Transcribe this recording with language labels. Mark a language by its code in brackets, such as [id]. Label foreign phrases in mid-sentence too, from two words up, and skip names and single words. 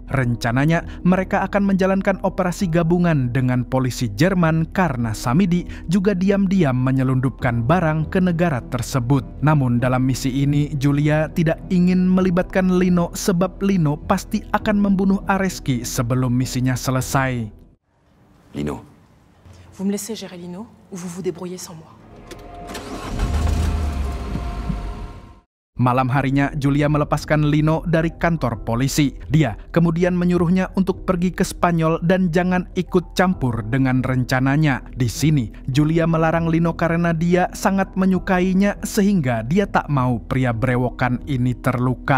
[id] Rencananya, mereka akan menjalankan operasi gabungan dengan polisi Jerman karena Samidi juga diam-diam menyelundupkan barang ke negara tersebut. Namun dalam misi ini, Julia tidak ingin melibatkan Lino sebab Lino pasti akan membunuh Areski sebelum misinya selesai. Lino. [fr] Vous me laissez gérer Lino ou vous vous débrouillez sans moi. [id] Malam harinya, Julia melepaskan Lino dari kantor polisi. Dia kemudian menyuruhnya untuk pergi ke Spanyol dan jangan ikut campur dengan rencananya. Di sini, Julia melarang Lino karena dia sangat menyukainya sehingga dia tak mau pria brewokan ini terluka.